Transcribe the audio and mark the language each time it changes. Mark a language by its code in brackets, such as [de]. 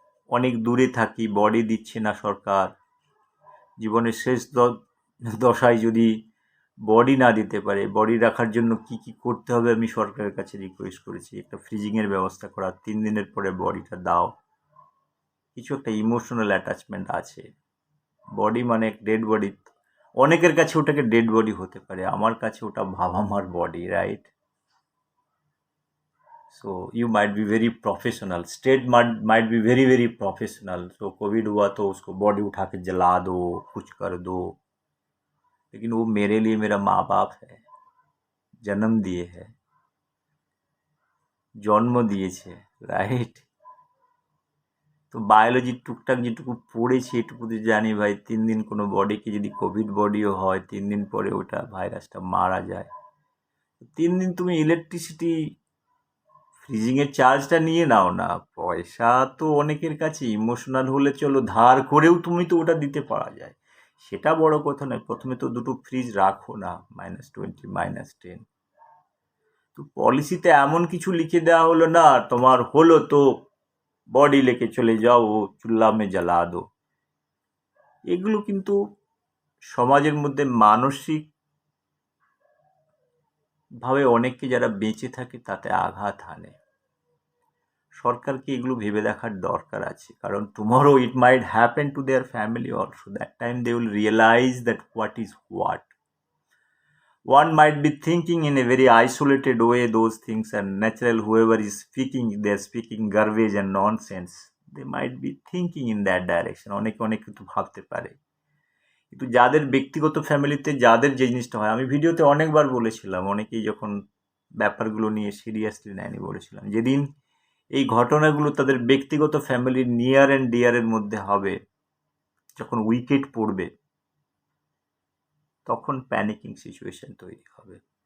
[bn] অনেক দূরে থাকি, বডি দিচ্ছে না সরকার। জীবনের শেষ দশায় যদি বডি না দিতে পারে, বডি রাখার জন্য কি কি করতে হবে আমি সরকারের কাছে রিকোয়েস্ট করেছি। একটা ফ্রিজিংয়ের ব্যবস্থা করা, 3 দিনের পরে বডিটা দাও। কিছু একটা ইমোশনাল অ্যাটাচমেন্ট আছে। বডি মানে ডেড বডি, অনেকের কাছে ওটাকে ডেড বডি হতে পারে, আমার কাছে ওটা বাবা মার body, right? [en] So you might be very professional, state might be very very professional. [hi] So Covid हुआ तो उसको बॉडी उठा के जला दो, कुछ कर दो, लेकिन वो मेरे लिए मेरा माँ बाप है, जन्म दिए है, [bn] জন্ম দিয়েছে, রাইট? তো বায়োলজি টুকটাক যেটুকু পড়েছি এটুকুতে জানি ভাই, 3 দিন কোনো বডিকে যদি কোভিড বডিও হয়, 3 দিন পরে ওটা ভাইরাসটা মারা যায়। 3 দিন তুমি ইলেকট্রিসিটি ফ্রিজিংয়ের চার্জটা নিয়ে নাও না। পয়সা তো অনেকের কাছে, ইমোশনাল হলে চলো ধার করেও তুমি তো ওটা দিতে পারা যায়, সেটা বড় কথা নয়। প্রথমে তো দুটো ফ্রিজ রাখো না, -20 -10। তো পলিসিতে এমন কিছু লিখে দেওয়া হলো না, তোমার হলো তো বডি লেকে চলে যাও, [hi] চুল্লা মে জ্বালা দো। [bn] এগুলো কিন্তু সমাজের মধ্যে মানসিক ভাবে অনেককে যারা বেঁচে থাকে তাতে আঘাত হানে। সরকারকে এগুলো ভেবে দেখার দরকার আছে, কারণ [en] Tomorrow it might happen to their family also. That time they will realise that what is what. One might be thinking in a very isolated way those things are natural. Whoever is speaking, they're speaking garbage and nonsense. They might be thinking in that direction. [bn] অনেকে অনেক কিছু ভাবতে পারে, কিন্তু যাদের ব্যক্তিগত ফ্যামিলিতে যাদের যে জিনিসটা হয়, আমি ভিডিওতে অনেকবার বলেছিলাম, অনেকেই যখন ব্যাপারগুলো নিয়ে সিরিয়াসলি নেয়নি, বলেছিলাম যেদিন এই ঘটনাগুলো তাদের ব্যক্তিগত ফ্যামিলির নিয়ার অ্যান্ড ডিয়ারের মধ্যে হবে, যখন উইকেট পড়বে, তখন প্যানিকিং সিচুয়েশন তৈরি হবে।